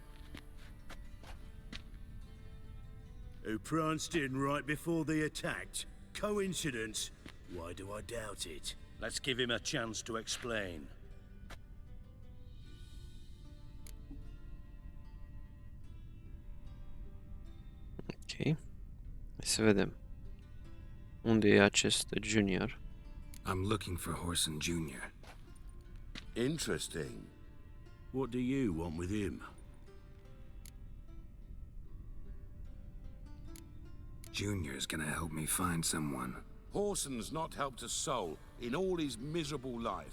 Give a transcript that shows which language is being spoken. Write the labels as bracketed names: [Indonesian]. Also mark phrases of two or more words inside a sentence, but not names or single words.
[English] Who pranced in right before they attacked. Coincidence? Why do I doubt it? Let's give him a chance to explain. [Romanian] Hai să vedem. Unde e acest Junior? [English] I'm looking for Horson Jr. Interesting. What do you want with him? Junior's gonna help me find someone. Horson's not helped a soul in all his miserable life.